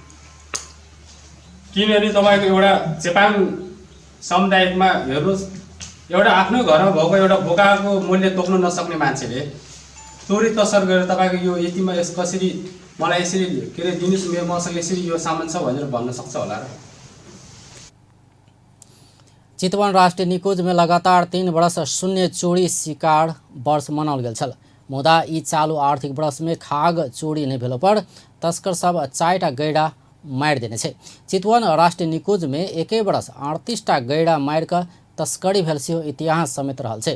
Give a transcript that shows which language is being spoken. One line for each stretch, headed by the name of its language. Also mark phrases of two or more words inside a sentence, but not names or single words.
Nepali: किनभने तपाईँको एउटा चेपाङ समुदायमा हेर्नुहोस्, एउटा आफ्नो घरमा भएको एउटा बोकाको मूल्य तोक्न नसक्ने मान्छेले चोरी तस्कर गरेर तपाईँको यो यतिमा कसरी मलाई यसरी के अरे दिनुहोस्, मेरो मसँग यसरी यो सामान छ भनेर भन्न सक्छ होला र।
Maithili: चितवन राष्ट्रीय निकुंज में लगातार 3 वर्ष शून्य चोरी शिकार वर्ष मनाओल गेल छल। मुदा ई चालू आर्थिक वर्ष में खाग चोरी नहीं भेला पर तस्कर सब 4टा गैड़ा मारि देने छै। चितवन राष्ट्रीय निकुंज में एके वर्ष 38टा गैड़ा मारि क तस्करी भेल सेहो इतिहास समेत रहल छै।